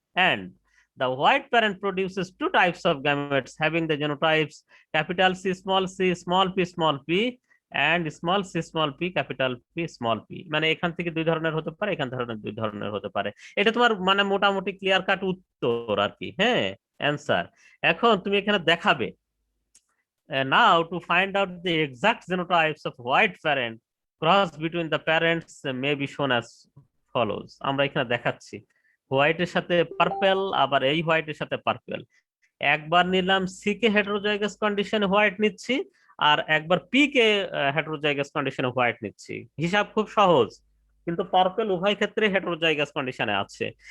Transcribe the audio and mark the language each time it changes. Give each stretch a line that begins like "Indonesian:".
English: And the white parent produces 2 types of gametes having the genotypes capital C, small p, and small c, small p, capital P, small p.
Bangla: মানে এখান থেকে 2 ধরনের হতে পারে, এখান ধরনের 2 ধরনের হতে পারে। এটা তোমার মানে মোটামুটি ক্লিয়ার কাট উত্তর আর কি, হ্যাঁ, অ্যান্সার। এখন তুমি এখানে দেখাবে
English: now to find out the exact genotypes of white parent, cross between the parents may be shown as follows.
Bangla: আমরা এখানে দেখাচ্ছি হোয়াইটের সাথে পার্পল, আবার এই হোয়াইটের সাথে পার্পল। একবার নিলাম সি কে হেটেরোজাইগাস কন্ডিশনে হোয়াইট নিচ্ছি, আর একবার পি কে হেটেরোজাইগাস কন্ডিশনে হোয়াইট নিচ্ছি। হিসাব খুব সহজ, কিন্তু পার্পল উভয় ক্ষেত্রে হেটেরোজাইগাস কন্ডিশনে আছে।